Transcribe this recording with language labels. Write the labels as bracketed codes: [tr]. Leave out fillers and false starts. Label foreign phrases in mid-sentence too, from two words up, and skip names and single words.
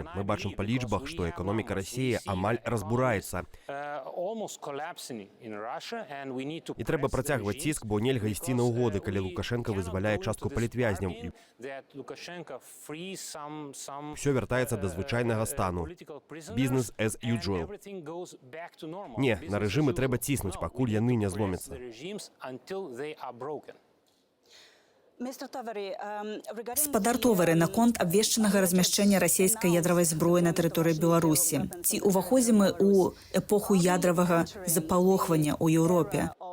[be] Мы бачым па лічбах, што эканоміка Расіі амаль разбураецца. І трэба працягваць ціск, бо нельга ісці на ўгоды, калі Лукашенка вызваляе частку палітвязняў. Усё вяртаецца да звычайнага стану. [en] Business as usual. [be] Не, на рэжымы трэба ціснуць, пакуль яны не зломяцца. Гаспадар Товары, наконт абвешчанага размяшчэння расійскай ядравай зброі на тэрыторыі Беларусі. Ці ўваходзім мы ў эпоху ядравага запалохвання ў Еўропе?